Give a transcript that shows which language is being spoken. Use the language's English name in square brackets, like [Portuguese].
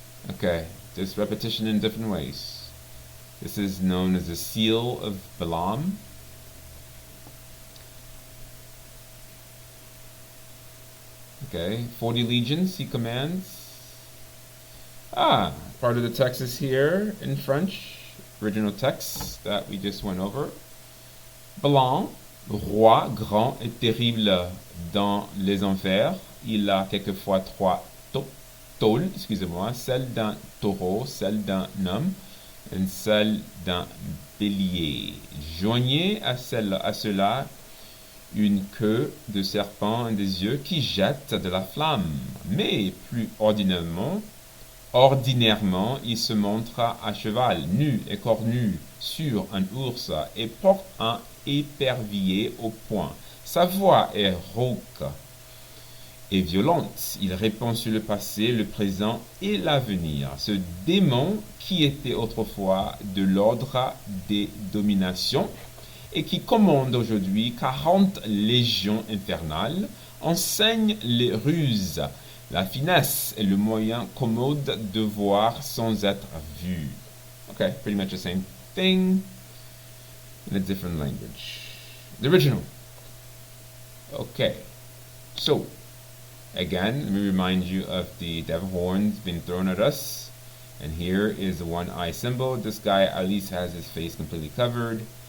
[English] Okay, just repetition in different ways. This is known as the seal of Balam. Okay, 40 legions he commands. Part of the text is here in French, original text that we just went over. [French] Balan, roi grand et terrible dans les enfers. Il a quelquefois 3 tôles, celle d'un taureau, celle d'un homme, et celle d'un bélier. Joignez à cela une queue de serpent et des yeux qui jettent de la flamme. Mais plus ordinairement, il se montra à cheval, nu et cornu, sur un ours, et porte un épervier au poing. Sa voix est rauque est violente. Il répand sur le passé, le présent et l'avenir. Ce démon qui était autrefois de l'ordre des dominations et qui commande aujourd'hui 40 légions infernales enseigne les ruses, la finesse et le moyen commode de voir sans être vu. [English] Okay, pretty much the same thing in a different language. The original. Okay, so again, let me remind you of the devil horns being thrown at us. And here is the one eye symbol. This guy at least has his face completely covered.